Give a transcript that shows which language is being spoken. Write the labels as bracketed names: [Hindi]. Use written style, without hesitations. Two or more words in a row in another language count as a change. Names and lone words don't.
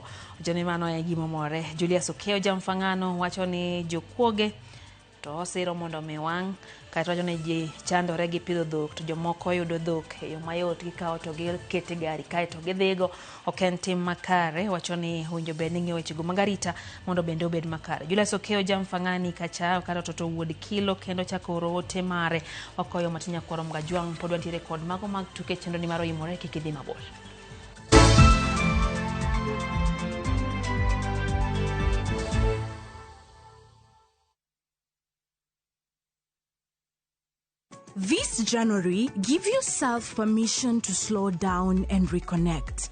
[Luo (Kenya and Tanzania)] Wacho ni mano e gima more. Julius Okeo Jamfangano wacho ni jokuoge to osiro mondo mi wang', kaeto wacho ni ji chandore gi pidho dhok, to jomoko yudo dhok e yo mayot, gikawo to gikete gari kaeto gidhigo. Ok en tim makare, wacho ni owinjo bed ni ng'iyo wechego mag arita mondo bende obed makare. Julius Okeo Jamfangani kacha kata Toto Wuod Kilo kendo chako oro ote mare wakoyo Martin Nyakorom Gajwang pod wantiere kod mago mag tuke chenro ni maro imore kik idhi mabor. [English] This January, give yourself permission to slow down and reconnect.